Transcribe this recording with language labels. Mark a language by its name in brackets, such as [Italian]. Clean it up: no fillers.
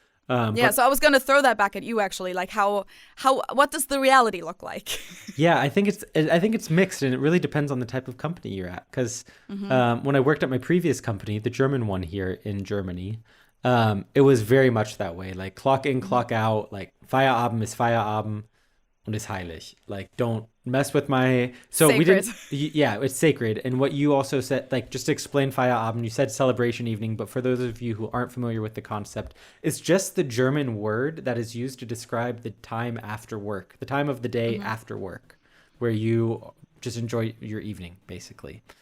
[English] So I was going to throw that back at you actually. Like what does the reality look like? Yeah, I think it's mixed, and it really depends on the type of company you're at. Because when I worked at my previous company, the German one here in Germany, it was very much that way. Like clock in, clock out. [German] Like Feierabend ist Feierabend und ist heilig. [English] Like don't mess with my. So sacred. We didn't. Yeah, it's sacred. And what you also said, like just to explain Feierabend, you said celebration evening, but for those of you who aren't familiar with the concept, it's just the German word that is used to describe the time after work, the time of the day after work, where you just enjoy your evening, basically.